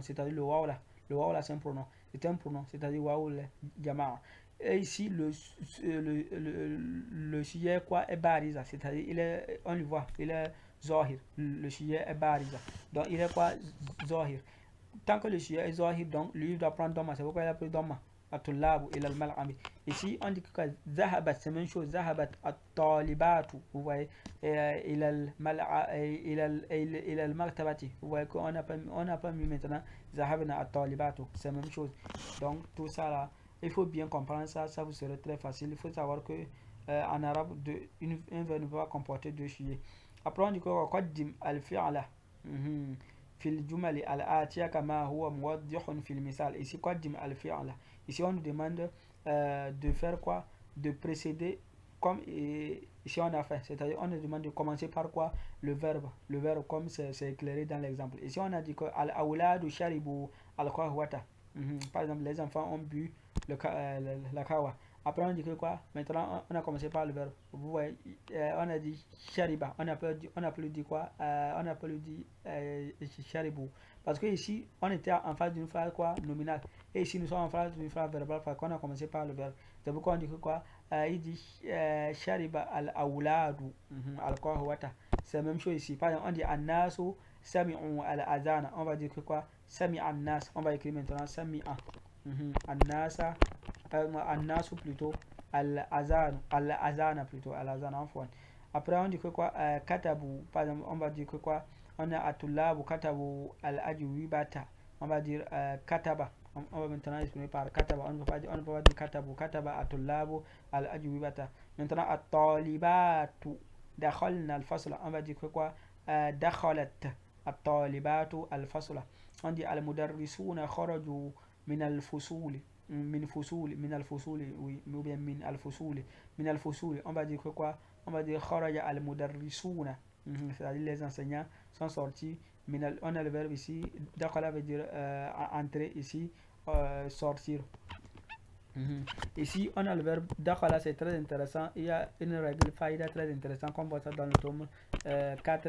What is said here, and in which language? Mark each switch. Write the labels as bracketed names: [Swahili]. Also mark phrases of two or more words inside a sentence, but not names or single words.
[French] C'est-à-dire le waw là. Le waw là c'est un pronom. C'était un pronom. C'est-à-dire waw le Jamal. Et ici le sujet est quoi? Est bariza. C'est-à-dire on le voit. Il est zohir. Le sujet est bariza. Donc il est quoi? Zohir. Tant que le sujet est zahir, donc lui doit prendre Dhamma. C'est pourquoi il a pris Dhamma. [Arabic] الطلابُ إلى المطعمِ. [French] Ici, on dit que Zahabat, c'est la même chose. [Arabic] ذهبت الطالبة. [French] Vous voyez, [Arabic] إلى المكتبة. [French] Vous voyez qu'on n'a pas mis maintenant [Arabic] ذهبن الطالبة. [French] C'est la même chose. Donc, tout ça là, il faut bien comprendre ça. Ça vous serait très facile. Il faut savoir que en arabe, un verbe ne peut pas comporter deux sujets. Après, on dit que [Arabic] قدم الفعل. في الجمل الآتية كما هو موضح في المثال. [French] Ici, قدم الفعل. Ici, on nous demande de faire quoi? De précéder comme ici on a fait. C'est-à-dire, on nous demande de commencer par quoi? Le verbe. Le verbe comme c'est éclairé dans l'exemple. Ici, on a dit que [Arabic] الأولاد شربوا القهوة. [French] Par exemple, les enfants ont bu la kawa. Après, on dit que quoi? Maintenant, on a commencé par le verbe. Vous voyez, on a dit shariba. On a plus dit quoi? On a plus dit sharibu. Parce que ici, on était en face d'une phrase quoi? Nominale. Et ici, nous sommes en face d'une phrase verbale parce qu'on a commencé par le verbe. C'est pourquoi on dit que quoi? Il dit [Arabic] شرب الأولاد القهوة. [French] C'est la même chose ici. Par exemple, on dit [Arabic] الناس سمعوا الأذان. [French] On va dire que quoi? [Arabic] سمع الناس. [French] On va écrire maintenant sami'a. [Arabic] الناس الناس plutôt. [French] Al-azana plutôt. Al-azana en fois. Après, on dit que quoi? Katabu. Par exemple, on va dire que quoi? On a [Arabic] الطلاب كتبوا الأجوبة. [French] On va dire kataba. On va maintenant exprimer par kataba. On ne peut pas dire katabu. [Arabic] كتب الطلاب الأجوبة. [French] Maintenant, [Arabic] الطالبات دخلن الفصل. [French] On va dire que quoi? [Arabic] دخلت الطالبات الفصل. [French] On dit [Arabic] المدرسون خرجوا من الفصول. من الفصول [French] ou bien [Arabic] من الفصول [French] on va dire que quoi? On va dire [Arabic] خرج المدرسون, [French] c'est-à-dire les enseignants sont sortis. On a le verbe ici, dakhala veut dire entrer, ici sortir. Ici on a le verbe dakhala, c'est très intéressant. Il y a une règle faïda très intéressante qu'on voit ça dans le tome 4.